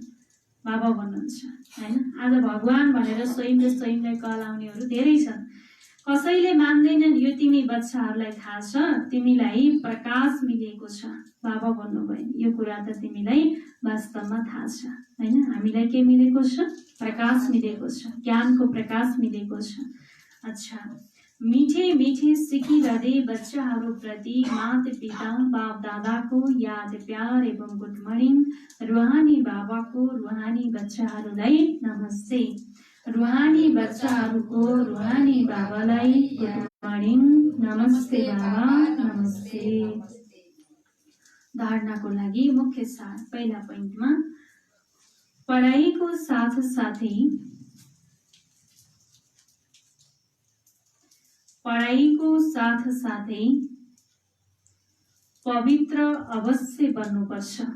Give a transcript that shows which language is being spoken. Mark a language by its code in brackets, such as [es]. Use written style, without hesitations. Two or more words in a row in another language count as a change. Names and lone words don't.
[ne] बाबा भन्नुहुन्छ होइन, आज भगवान भनेर स्वयंलाई कहलाउनेहरू धेरै छन्। कसैले मान्दैनन् यो तिमी बच्चाहरूलाई थाहा छ, तिमीलाई प्रकाश मिलेको छ। बाबा भन्नुभयो यो कुरा त तिमीलाई वास्तवमा थाहा छ होइन, हामीलाई के मिलेको छ? प्रकाश मिलेको छ, ज्ञानको प्रकाश मिलेको छ। अच्छा, [hi] मीठे मीठे [ne] सिकिरहँदै बच्चाहरूप्रति माता पिता बाप दादाको याद प्यार एवं [en] good morning. [ne] रुहानी बाबाको रुहानी बच्चाहरूलाई नमस्ते, रुहानी बच्चाहरूको रुहानी बाबालाई [en] good morning, [ne] नमस्ते बाबा, नमस्ते। धारणाको लागि मुख्य सार, पहिला पोइन्टमा पढाइको साथसाथै पवित्र अवश्य बन्नुपर्छ।